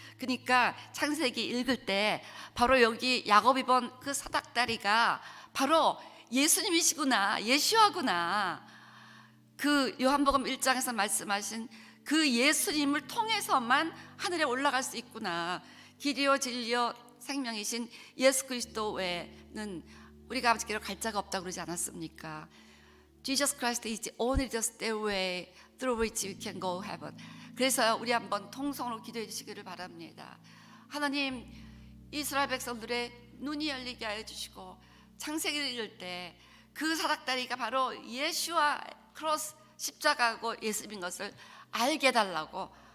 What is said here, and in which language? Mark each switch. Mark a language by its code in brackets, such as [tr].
[ko] 그러니까 창세기 읽을 때 바로 여기 야곱이 본 그 사닥다리가 바로 예수님이시구나, 예수하구나. 그 요한복음 1장에서 말씀하신 그 예수님을 통해서만 하늘에 올라갈 수 있구나. 길이요 진리요 생명이신 예수 그리스도 외에는 우리가 아버지께로 갈 자가 없다고 그러지 않았습니까? [en] Jesus Christ is only the stairway through which we can go heaven. [ko] 그래서 우리 한번 통성으로 기도해 주시기를 바랍니다. 하나님, 이스라엘 백성들의 눈이 열리게 하여 주시고, 창세기를 읽을 때 그 사닥다리가 바로 예수와 크로스, 십자가고 예수인 것을 알게 해달라고.